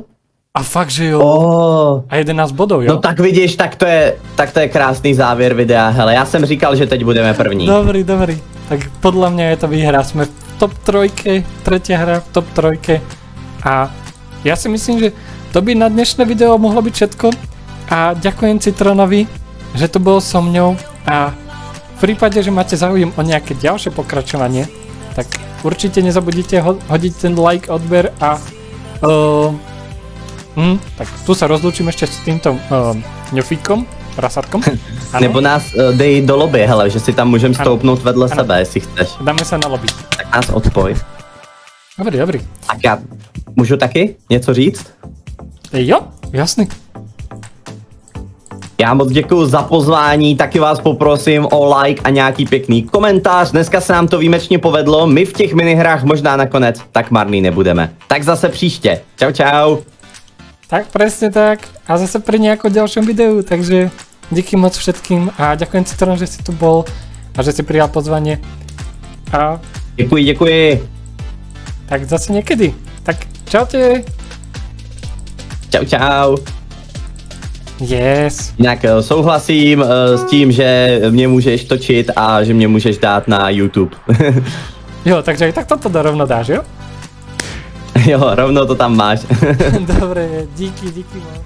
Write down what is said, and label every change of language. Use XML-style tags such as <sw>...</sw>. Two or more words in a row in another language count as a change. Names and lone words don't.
<cs>A fakt, že jo. A 11 bodů, jo? No tak vidíš, tak to je krásný závěr videa. Hele, já jsem říkal, že teď budeme první. Dobrý. Tak podle mě je to výhra. Jsme v top 3, třetí hra v top 3.</cs> <sk>A já si myslím, že to by na dnešné video mohlo být všetko. A ďakujem Citronovi, že tu bol so mňou. A v prípade, že máte záujem o nejaké ďalšie pokračovanie, tak určite nezabudnite hodiť ten like, odber a tak tu sa rozlúčim ešte s týmto ňofíkom prasátkom.</sk> <cs>Nebo nás dej do lobby, hele, že si tam můžeme stoupnout vedle sebe, jestli chceš. Dáme se na lobby. Tak nás odpoj. Dobrý. Tak já můžu taky něco říct? Jo, jasný. Já moc děkuji za pozvání, taky vás poprosím o like a nějaký pěkný komentář. Dneska se nám to výjimečně povedlo, my v těch minihrách možná nakonec tak marný nebudeme. Tak zase příště. Čau.</cs> <sk>Tak presne tak. A zase pri nejakom ďalšom videu, takže díky moc všetkým a ďakujem Citron, že si tu bol a že si prijal pozvanie. A...</sk> <cs>Děkuji.</cs> <sk>Tak zase niekedy. Tak čaute.</sk> <cs>Čau. Yes. Jinak souhlasím s tím, že mě můžeš točit a že mě můžeš dát na YouTube.</cs> <sk>Jo, takže aj tak toto rovno dáš, jo?</sk> <cs>Jo, rovno to tam máš.</cs> <sk>Dobre, díky moc.</sk>